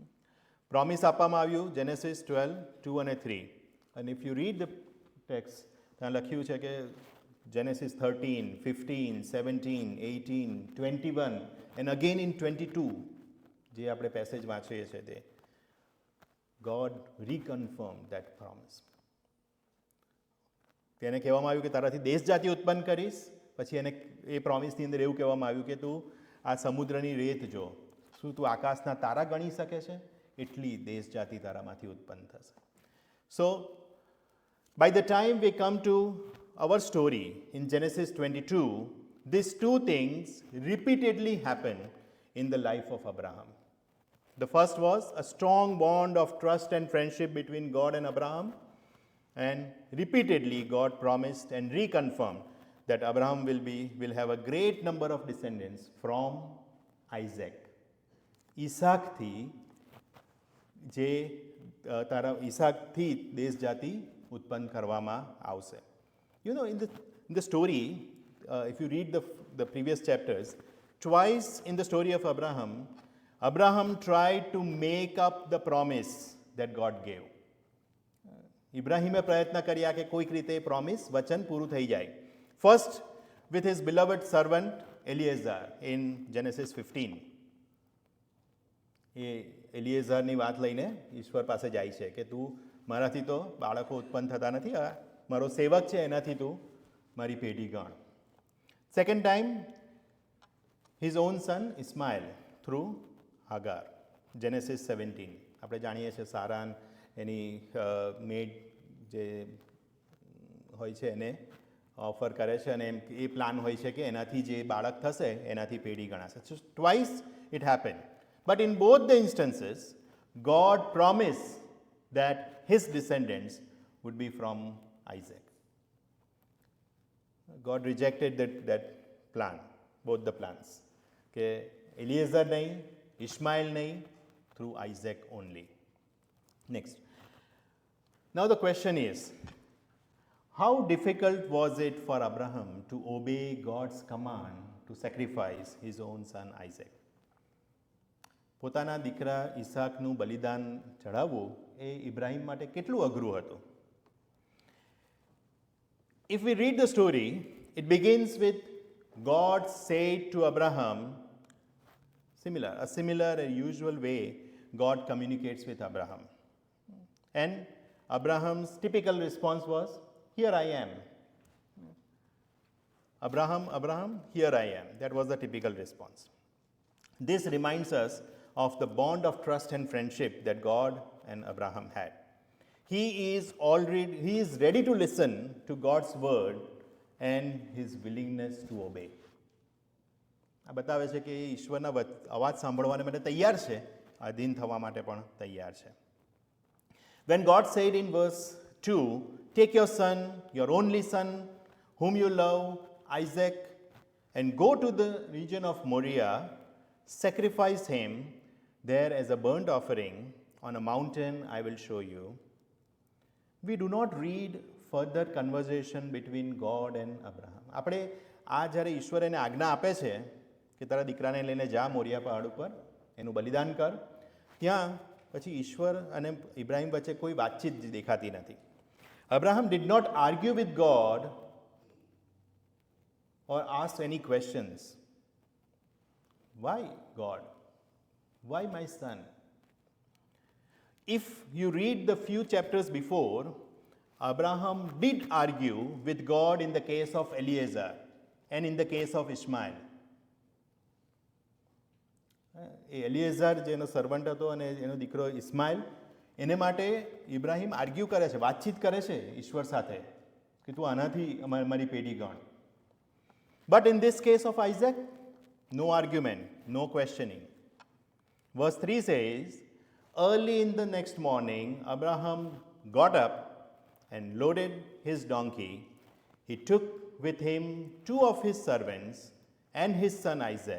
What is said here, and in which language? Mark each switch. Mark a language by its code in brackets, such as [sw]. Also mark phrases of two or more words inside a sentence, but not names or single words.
[gu] પ્રોમિસ આપવામાં આવ્યું જેનેસિસ 12:2 અને 3. [en] And if you read the text, [gu] ત્યાં લખ્યું છે કે જેનેસિસ 13, 15, 17, 18, 21 [en] and again in [gu] 22 જે આપણે પેસેજ વાંચીએ છીએ તે [en] God reconfirmed that promise. [gu] તેને કહેવામાં આવ્યું કે તારાથી દેશ જાતિ ઉત્પન્ન કરીશ, પછી એને એ પ્રોમિસની અંદર એવું કહેવામાં આવ્યું કે તું આ સમુદ્રની રેત જો, શું તું આકાશના તારા ગણી શકે છે? એટલી દેશ જાતિ તારામાંથી ઉત્પન્ન થશે. [en] So, by the time we come to our story in Genesis 22, these two things repeatedly happen in the life of Abraham. The first was a strong bond of trust and friendship between God and Abraham, and repeatedly God promised and reconfirmed that Abraham will have a great number of descendants from Isaac. [gu] ઈસાકથી જે તારા ઈસાકથી દેશ જાતિ ઉત્પન્ન કરવામાં આવશે. [en] You know, in the story, if you read the previous chapters, twice in the story of Abraham tried to make up the promise that God gave. [gu] ઇબ્રાહિમે પ્રયત્ન કર્યા કે કોઈક રીતે પ્રોમિસ વચન પૂરું થઈ જાય. [en] First with his beloved servant Eliezer in Genesis 15. [gu] એ એલિએઝરની વાત લઈને ઈશ્વર પાસે જાય છે કે તું મારાથી તો બાળકો ઉત્પન્ન થતા નથી, આ મારો સેવક છે, એનાથી તું મારી પેઢી ગણ. [en] Second time his own son Ishmael through Hagar, Genesis 17. [gu] આપણે જાણીએ છીએ સારાન એની મેડ જે હોય છે એને ઓફર કરે છે અને એ પ્લાન હોય છે કે એનાથી જે બાળક થશે એનાથી પેઢી ગણાશે. [en] So twice it happened. But in both the instances, God promised that his descendants would be from Isaac. God rejected that plan, both the plans. [gu] કે એલિએઝર નહીં, ઇસ્માઇલ નહીં, [en] through Isaac only. Next. Now the question is, how difficult was it for Abraham to obey God's command to sacrifice his own son Isaac? [gu] પોતાના દીકરા ઈસાકનું બલિદાન ચઢાવવું એ ઇબ્રાહિમ માટે કેટલું અઘરું હતું? [en] If we read the story, it begins with God said to Abraham, a similar and usual way God communicates with Abraham. And Abraham's typical response was, "Here I am." Abraham, here I am. That was the typical response. This reminds us of the bond of trust and friendship that God and Abraham had. He is ready to listen to God's word and his willingness to obey. [gu] આ બતાવે છે કે ઈશ્વરના અવાજ સાંભળવાને માટે તૈયાર છે, અધીન થવા માટે પણ તૈયાર છે. [en] When God said in verse 2, "Take your son, your only son, whom you love, Isaac, and go to the region of Moriah, sacrifice him there as a burnt offering on a mountain I will show you." We do not read further conversation between God and Abraham. [gu] આપણે આ જ્યારે ઈશ્વર એને આજ્ઞા આપે છે કે તારા દીકરાને લઈને જા મોરિયા પહાડ ઉપર, એનું બલિદાન કર, ત્યાં પછી ઈશ્વર અને ઇબ્રાહિમ વચ્ચે કોઈ વાતચીત દેખાતી નથી. [en] Abraham did not argue with God or ask any questions. Why, God? Why my son? If you read the few chapters before, Abraham did argue with God in the case of Eliezer and in the case of Ishmael. [gu] એલિએઝર જેનો સર્વન્ટ હતો અને એનો દીકરો ઇસ્માઇલ, એને માટે ઇબ્રાહિમ આર્ગ્યુ કરે છે, વાતચીત કરે છે ઈશ્વર સાથે કે તું આનાથી મારી પેઢી ગણ. [en] But in this case of Isaac, no argument, no questioning. Verse 3 says, "Early in the next morning, Abraham got up and loaded his donkey. He took with him 2 of his servants and his son Isaac.